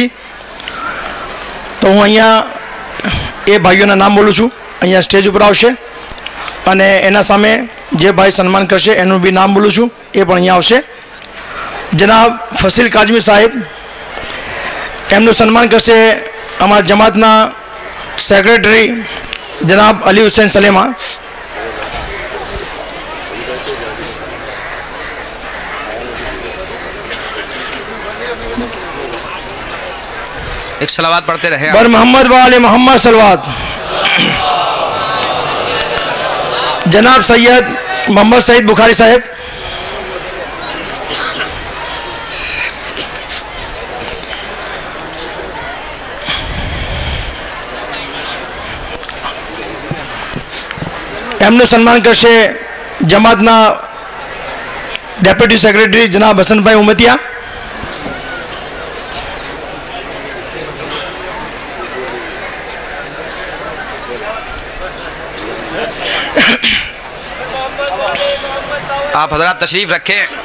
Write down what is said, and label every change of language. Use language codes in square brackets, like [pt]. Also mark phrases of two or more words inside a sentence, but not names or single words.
[gu] તો હું અહીંયા એ ભાઈઓના નામ બોલું છું, અહીંયા સ્ટેજ ઉપર આવશે, અને એના સામે જે ભાઈ સન્માન કરશે એનું બી નામ બોલું છું, એ પણ અહીંયા આવશે. જનાબ ફસીલ કાઝમી સાહેબ, એમનું સન્માન કરશે અમારા જમાતના સેક્રેટરી જનાબ અલી હુસૈન સલેમા. [ur] ایک صلوات پڑھتے رہے. بر محمد و آل محمد صلوات. جناب سید محمد سعید بخاری صاحب، [gu] એમનું સન્માન કરશે જમાતના ડેપ્યુટી સેક્રેટરી જનાબ હસનભાઈ ઉમતિયા. [ur] آپ حضرات تشریف رکھیں.